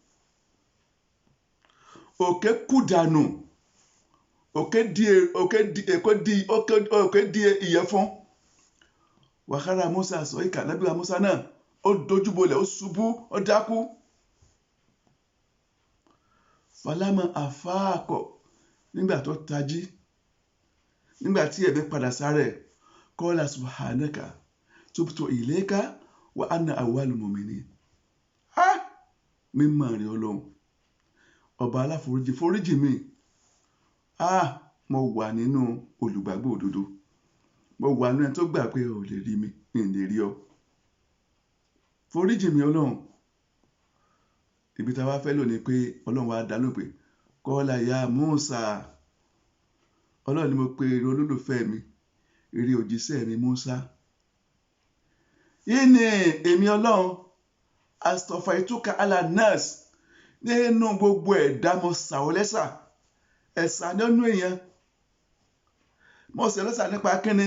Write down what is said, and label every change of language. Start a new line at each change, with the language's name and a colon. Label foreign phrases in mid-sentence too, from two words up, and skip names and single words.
Yoruba: Òkè kú dànù, òkè di ìyẹ̀fun.
Arabic: وخر موسى
Yoruba: sọ̀íkà, Ànábì wa Musa náà ó dojúbolẹ̀, ó ṣubú, ó dákú.
Arabic: فلما أفاق,
Yoruba: nígbà tó tají, nígbà tí ẹ̀mí padà sáré,
Arabic: قال سبحانك تبت إليك وأنا أول المؤمنين.
Yoruba: Mímọ́ rẹ̀ Ọlọ́run, ọba aláforíjì, foríjì mi. Mo wà nínú olùgbàgbọ́ òdodo, mo wà nínú ẹni tó gbà pé o lè rí mi, mi ò lè rí ọ. Foríjì mi Ọlọ́run. Ibi tá a wá fẹ́ lò ní pé Ọlọ́run wá dá lóhùn pé
Arabic: قال يا موسى,
Yoruba: Ọlọ́run ni mo pe eré olólùfẹ́ mi, eré òjíṣẹ́ mi Musa. Yìí ni èmi Ọlọ́run
Arabic: اصطفيتك على الناس,
Yoruba: nínú gbogbo ẹ̀dá mo ṣà ọ́ lẹ́ṣà. Ẹ̀ṣà nínú èèyàn, mo ṣà lẹ́ṣà nípa kíni?